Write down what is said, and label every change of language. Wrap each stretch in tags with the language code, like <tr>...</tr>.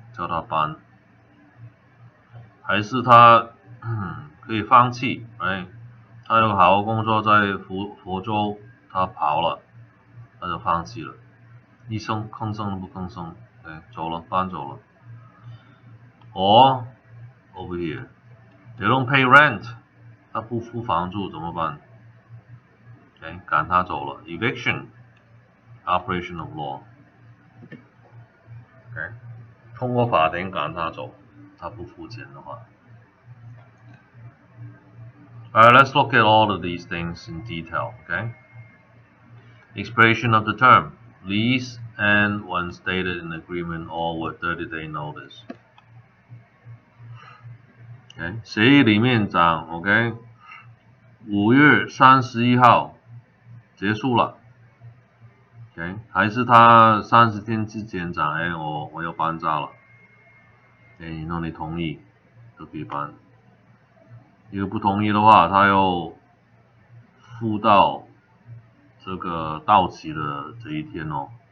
<zh>叫他搬，还是他可以放弃 ，right？他有好好工作在福州，他跑了，他就放弃了，一声吭声都不吭声，对，走了，搬走了。</zh> <en>Or over here, they don't pay rent，</en> <zh>他不付房租怎么办？ OK， 赶他走了 ，eviction，</zh> <en>operation of law。</en> <zh>OK， 通过法庭赶他走，他不付钱的话。</zh> <en>Alright, let's look at all of these things in detail. Okay. Expiration of the term, lease and when stated in agreement or with 30-day notice.</en> <zh>OK， 协议里面讲 OK， 5月31号结束了。 OK， 还是他30天之前讲，我要搬家了。然后你同意就可以搬。如果不同意的话，他又付到这个到期的这一天哦。</zh>